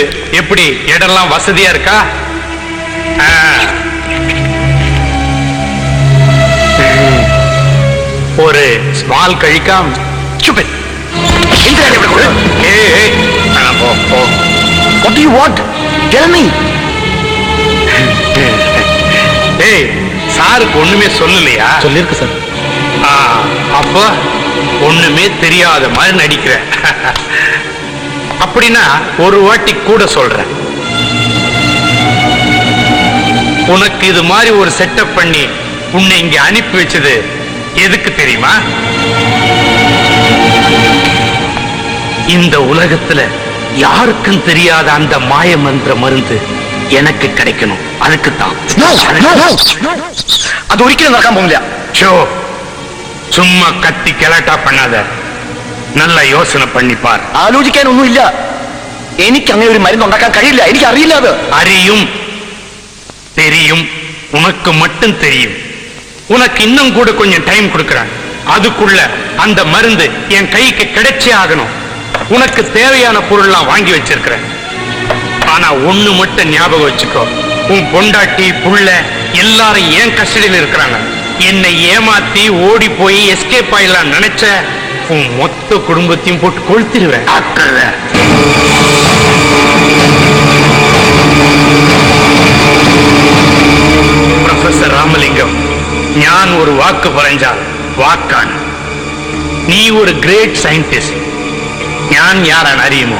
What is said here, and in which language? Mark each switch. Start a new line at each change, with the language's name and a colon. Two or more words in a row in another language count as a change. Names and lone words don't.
Tamil: எப்படி இடம்லாம் வசதியா இருக்கா? ஒரு ஸ்மால் கழிக்காம்.
English: What do you want? Tell me.
Tamil: ஏய், சாருக்கு ஒண்ணுமே சொல்லலையா? சொல்லிருக்கு சார். அப்போ ஒண்ணுமே தெரியாத மாதிரி நடிக்கிற. அப்படின்னா ஒரு வாட்டி கூட சொல்றேன். உனக்கு இது மாதிரி ஒரு செட்டப் பண்ணி உன்னை இங்க அனுப்பி வச்சது எதுக்கு தெரியுமா? இந்த உலகத்துல யாருக்கும் தெரியாத அந்த மாய மந்திர மருந்து எனக்கு கிடைக்கணும். அதுக்குத்தான்.
Malayalam: അത് ഒരിക്കലും നടക്കാൻ പോകുന്നില്ല.
Tamil: ஷோ, சும்மா கத்தி கலாட்டா பண்ணாத, நல்ல யோசனை பண்ணிப்பார்.
Malayalam: ആലോചിക്കാനൊന്നുമില്ല. എനിക്ക് അങ്ങനെ ഒരു മരുന്ന് ഉണ്ടാക്കാൻ കഴിയില്ല. എനിക്ക് അറിയില്ല അത്.
Tamil: அறியும், தெரியும், உனக்கு மட்டும் தெரியும். உனக்கு இன்னும் கூட கொஞ்சம் டைம் கொடுக்கறேன். அதுக்குள்ள அந்த மருந்து என் கைக்கு கிடைச்சே ஆகணும். உனக்கு தேவையான பொருள்லாம் வாங்கி வச்சிருக்கிறேன். ஆனா ஒண்ணு மட்டும் ஞாபகம் வச்சுக்கோ, உன் பொண்டாட்டி புள்ள எல்லாரும் என் கஸ்டடியில் இருக்கிறாங்க. என்னை ஏமாத்தி ஓடி போய் எஸ்கேப் ஆயிடலாம் நினைச்ச உன் மொத்த குடும்பத்தையும் போட்டு கொளுத்திடுவேன்.
Malayalam: പ്രൊഫസർ രാമലിംഗം, ഞാൻ ഒരു വാക്ക് പറഞ്ഞാൽ വാക്കാണ്. നീ ഒരു ഗ്രേറ്റ് സയന്റിസ്റ്റ്. ഞാൻ യാരാണ് അറിയുമോ?